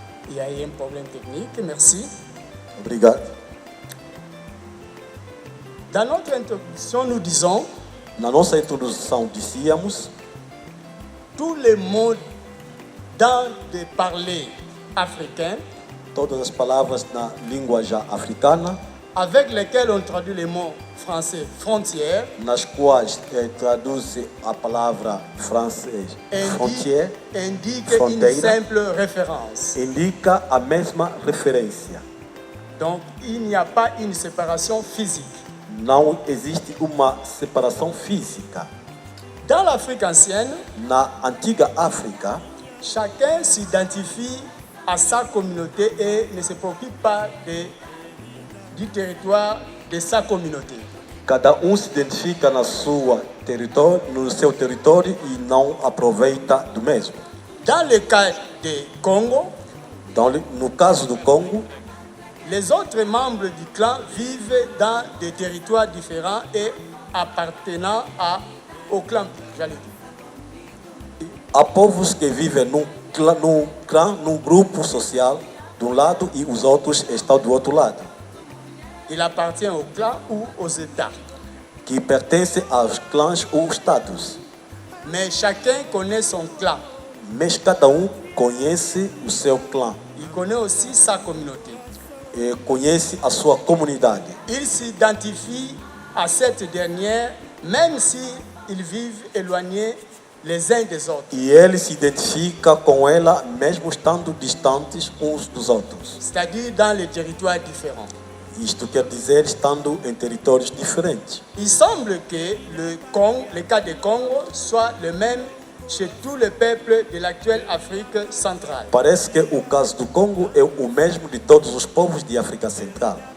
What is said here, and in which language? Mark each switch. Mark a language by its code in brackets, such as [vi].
[fr] Il y a eu un problème technique, merci. [pt] Obrigado. [fr] Dans notre introduction, nous disons [pt] Na nossa introdução dizíamos [fr] tous les mots dans de parler africain [pt] todas as palavras na língua já africana, [fr] avec lesquels on traduit les mots français frontière, [pt] nas quais traduz a palavra francês frontière, [fr] indique une [pt] fronteira, [fr] simple référence. [pt] indica a mesma referência. [fr] Donc, il n'y a pas une séparation physique. [pt] Não existe uma separação física. [fr] Dans l'Afrique ancienne, [pt] Na antiga África, [fr] chacun s'identifie à sa communauté et ne se préoccupe pas du territoire de sa communauté. [pt] cada se identifica no seu território e não aproveita do mesmo. [fr] Dans le cas du Congo, [pt] No caso do Congo, [fr] Les autres membres du clan vivent dans des territoires différents et appartenant au clan, j'allais dire. [pt] Há povos que vivem num clã, num grupo social, de um lado e os outros estão do outro lado, [fr] Il appartient au clan ou aux États. [pt] que pertencem aos clãs ou estados. [fr] Mais chacun connaît son clan. [pt] Mas cada conhece o seu clã [fr] Il connaît aussi sa communauté. [pt] e conhece a sua comunidade. [fr] Il s'identifie à cette dernière, même s'ils vivent éloignés les uns des autres. [pt] E ele se identifica com ela mesmo estando distantes uns dos outros. [fr] C'est-à-dire dans les territoires différents. [pt] Isto quer dizer estando em territórios diferentes. [fr] Il semble que le cas de Congo soit le même chez tous les peuples de l'actuelle Afrique centrale. [pt] Parece que o caso do Congo é o mesmo de todos os povos de África Central.